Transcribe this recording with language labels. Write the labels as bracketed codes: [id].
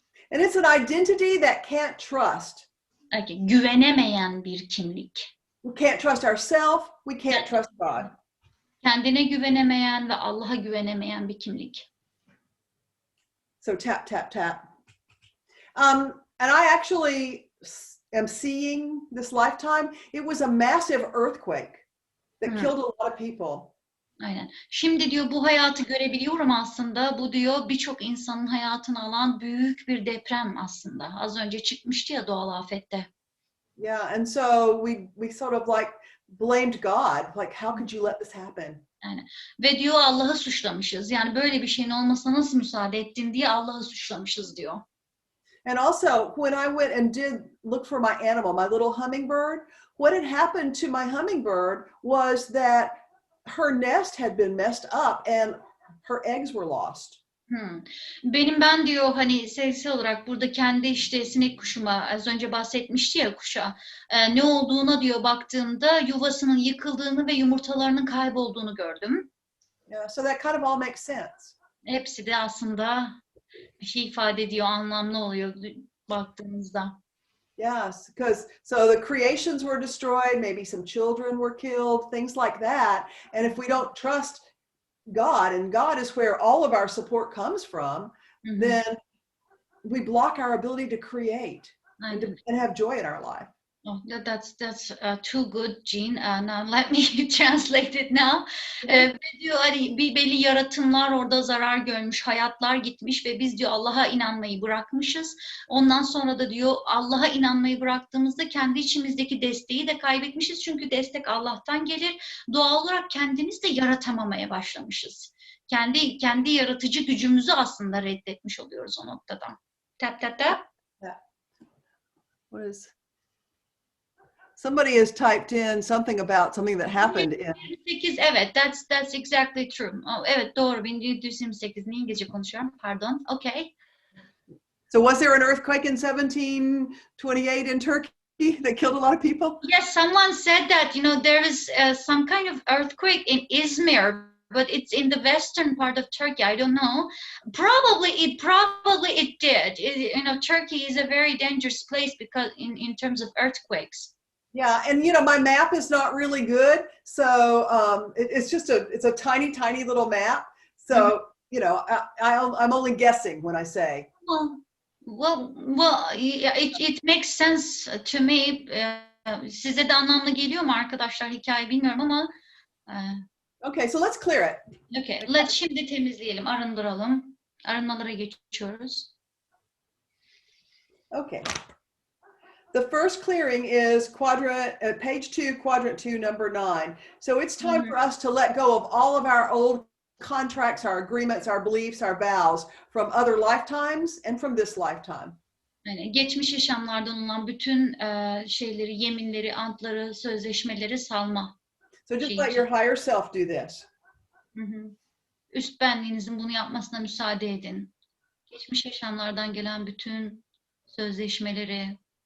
[en] And it's an identity that can't trust. [tr] Güvenemeyen bir kimlik. [en] We can't trust ourselves, we can't trust God. [tr] Kendine güvenemeyen ve Allah'a güvenemeyen bir kimlik. [en] So tap, tap, tap. And I actually am seeing this lifetime. It was a massive earthquake that killed a lot of people. [tr] Aynen. Şimdi diyor bu hayatı görebiliyorum aslında. Bu diyor birçok insanın hayatını alan büyük bir deprem aslında. Az önce çıkmıştı ya doğal afette. [en] Yeah, and so we sort of like blamed God. Like, how could you let this happen? [tr] Yani, ve diyor Allah'ı suçlamışız. Yani böyle bir şeyin olmasına nasıl müsaade ettin diye Allah'ı suçlamışız diyor. [en] And also, when I went and did look for my animal, my little hummingbird, what had happened to my hummingbird was that her nest had been messed up and her eggs were lost. [tr] Ben diyor hani sayısal olarak burada kendi işte sinek kuşuma az önce bahsetmişti ya kuşa ne olduğuna diyor baktığımda yuvasının yıkıldığını ve yumurtalarının kaybolduğunu gördüm. [en] Yeah, so that kind of all makes sense. [tr] Hepsi de aslında bir şey ifade ediyor, anlamlı oluyor baktığımızda. [en] Yes, because so the creations were destroyed, maybe some children were killed, things like that. And if we don't trust God, and God is where all of our support comes from, then we block our ability to create and have joy in our life. Oh, that's too good, Jean. Now let me translate it now. [tr] Diyor hani bir belli yaratımlar orada zarar görmüş, hayatlar gitmiş ve biz diyor Allah'a inanmayı bırakmışız. Ondan sonra da diyor Allah'a inanmayı bıraktığımızda kendi içimizdeki desteği de kaybetmişiz. Çünkü destek Allah'tan gelir. Doğal olarak kendimiz de yaratamamaya başlamışız. Kendi yaratıcı gücümüzü aslında reddetmiş oluyoruz o noktada. [en] Tap tap tap. Yeah. What is? Somebody has typed in something about something that happened in. 1728, [tr] evet, [en] that's exactly true. [tr] Oh, evet, doğru. 1728. İngilizce konuşuyorum. Pardon. Okay. [en] So was there an earthquake in 1728 in Turkey that killed a lot of people? Yes, someone said that, there is some kind of earthquake in Izmir, but it's in the western part of Turkey. I don't know. Probably it did. Turkey is a very dangerous place because in terms of earthquakes. Yeah, and my map is not really good, so it's a tiny little map. So I'm only guessing when I say. Well, it makes sense to me. [tr] Size de anlamlı geliyor mu arkadaşlar? Hikaye bilmiyorum ama. [en] Okay, so let's clear it. [tr] Okay, şimdi temizleyelim, arındıralım. Arınmalara geçiyoruz. [en] Okay. The first clearing is page 2, quadrant 2, number 9. So it's time for us to let go of all of our old contracts, our agreements, our beliefs, our vows from other lifetimes and from this lifetime. [tr] Yani geçmiş yaşamlardan olan bütün şeyleri, yeminleri, antları, sözleşmeleri salma. [en] So just let your higher self do this. [tr] Üst benliğinizin bunu yapmasına müsaade edin. Geçmiş yaşamlardan gelen bütün sözleşmeleri.